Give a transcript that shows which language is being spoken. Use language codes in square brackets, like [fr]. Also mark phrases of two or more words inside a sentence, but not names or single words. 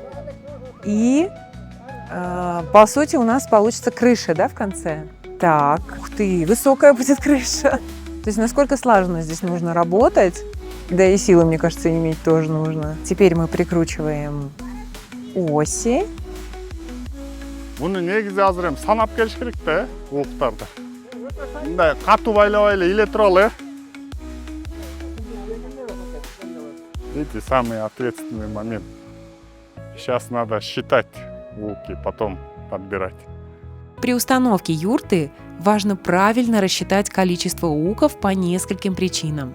[ru] И, по сути, у нас получится крыша, да, в конце. Так, ух ты, высокая будет крыша. То есть насколько слаженно здесь нужно работать. Да и силы, мне кажется, иметь тоже нужно. Теперь мы прикручиваем оси. [ky] Bunu негизи азыр эми санап келиш керек да, уктарды. Мындай катуу байлабай эле иле туралы. [ru] Видите, самый ответственный момент. Сейчас надо считать уки, потом подбирать. При установке юрты важно правильно рассчитать количество уков по нескольким причинам.